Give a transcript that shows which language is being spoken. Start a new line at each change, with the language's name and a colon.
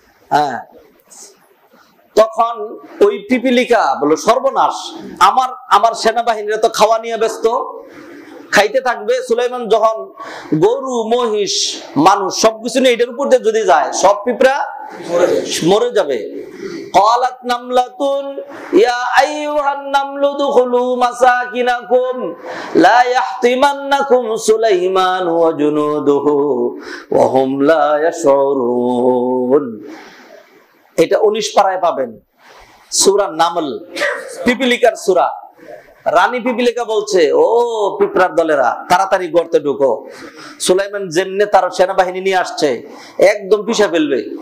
Bangla: হ্যাঁ, তখন ওই পিপিলিকা বলল সর্বনাশ, আমার সেনাবাহিনীরা তো খাওয়া নিয়ে ব্যস্ত, খাইতে থাকবে। সুলাইমান যখন গরু মহিষ মানুষ সবকিছু নিয়ে এটার উপর দিয়ে যদি যায় সব পিঁপড়া মরে যাবে।
Arabic: قالت نملة يا أيها النمل ادخلوا مساكنكم لا يحطمنكم سليمان وجنوده وهم لا يشعرون।
Bangla: এটা 19 পারায় পাবেন, সূরা নামল, পিপিলিকার সূরা। রানী পিপিলিকা বলছে, ও পিঁপড়ার দলেরা তাড়াতাড়ি গর্তে ঢুকো, সুলাইমান যেমনে তার সেনাবাহিনী নিয়ে আসছে একদম পিষে ফেলবে।